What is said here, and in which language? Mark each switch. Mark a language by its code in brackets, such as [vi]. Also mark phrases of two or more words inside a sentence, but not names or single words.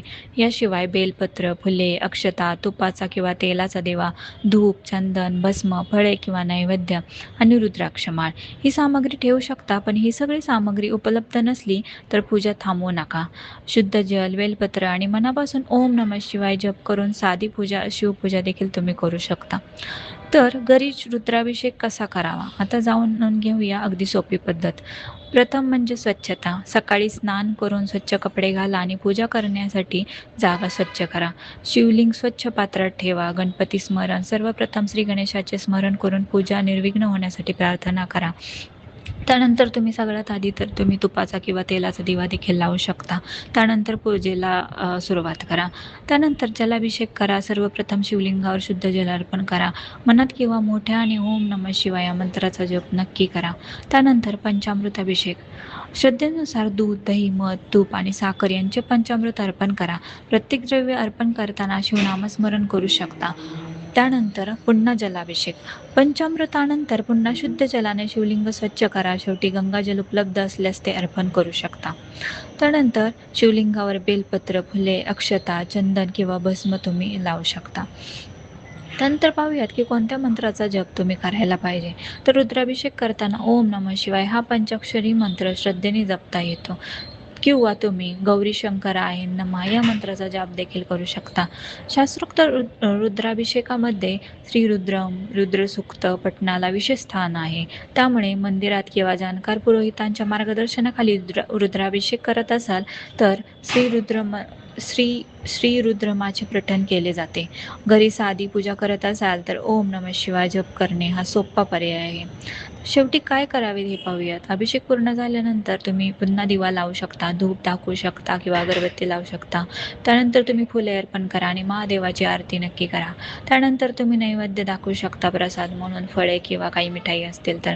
[mr] याशिवाय बेलपत्र, फुले, अक्षता, तुपाचा किंवा तेलाचा दिवा, धूप, चंदन, भस्म, फळे किंवा नैवेद्य आणि रुद्राक्षमाळ ही सामग्री ठेवू शकता. पण ही सगळी सामग्री उपलब्ध नसली तर पूजा थांबवू नका. शुद्ध जल, बेलपत्र आणि मनापासून [sa] ओम नमः शिवाय [mr] जप करून साधी पूजा, शिवपूजा देखील तुम्ही करू शकता. तर घरी रुद्राभिषेक कसा करावा, आता जाऊन घेऊया अगदी सोपी पद्धत. प्रथम म्हणजे स्वच्छता. सकाळी स्नान करून स्वच्छ कपडे घाला आणि पूजा करण्यासाठी जागा स्वच्छ करा. शिवलिंग स्वच्छ पात्रात ठेवा. गणपती स्मरण. सर्वप्रथम श्री गणेशाचे स्मरण करून पूजा निर्विघ्न होण्यासाठी प्रार्थना करा. त्यानंतर तुम्ही सगळ्यात आधी तर तुम्ही तुपाचा किंवा तेलाचा दिवा देखील लावू शकता. त्यानंतर पूजेला सुरुवात करा. त्यानंतर जलाभिषेक करा. सर्वप्रथम शिवलिंगावर शुद्ध जल अर्पण करा. मनात किंवा मोठ्या आणि [sa] ओम नमः शिवाय [mr] या मंत्राचा जप नक्की करा. त्यानंतर पंचामृत अभिषेक. श्रद्धेनुसार दूध, दही, मध, तूप आणि साखर यांचे पंचामृत अर्पण करा. प्रत्येक द्रव्य अर्पण करताना शिवनामस्मरण करू शकता. त्यानंतर पुन्हा जलाभिषेक. पंचामृतानंतर पुन्हा शुद्ध जलाने शिवलिंग स्वच्छ करा. शेवटी गंगाजल उपलब्ध असल्यास ते अर्पण करू शकता. त्यानंतर शिवलिंगावर बेलपत्र, फुले, अक्षता, चंदन किंवा भस्म तुम्ही लावू शकता. त्यानंतर पाहूयात की कोणत्या मंत्राचा जप तुम्ही करायला पाहिजे. तर रुद्राभिषेक करताना [sa] ओम नमः शिवाय [mr] हा पंचाक्षरी मंत्र श्रद्धेने जपता येतो. किंवा तुम्ही [sa] गौरी शंकराय नमः [mr] या मंत्राचा जाप देखील करू शकता. शास्त्रोक्त रुद्राभिषेकामध्ये श्रीरुद्रम, रुद्रसूक्त पठणाला विशेष स्थान आहे. त्यामुळे मंदिरात किंवा जाणकार पुरोहितांच्या मार्गदर्शनाखाली रुद्राभिषेक करत असाल तर श्री रुद्रमाचे पठण केले जाते. घरी साधी पूजा करत असाल तर [sa] ओम नमः शिवाय [mr] जप करणे हा सोपा पर्याय आहे. शेवटी काय करावे हे पाहूयात. अभिषेक पूर्ण झाल्यानंतर तुम्ही पुन्हा दिवा लावू शकता, धूप टाकू शकता किंवा अगरबत्ती लावू शकता. त्यानंतर तुम्ही फुले अर्पण करा आणि महादेवाची आरती नक्की करा. त्यानंतर तुम्ही नैवेद्य दाखवू शकता प्रसाद म्हणून, फळे किंवा काही मिठाई असतील तर.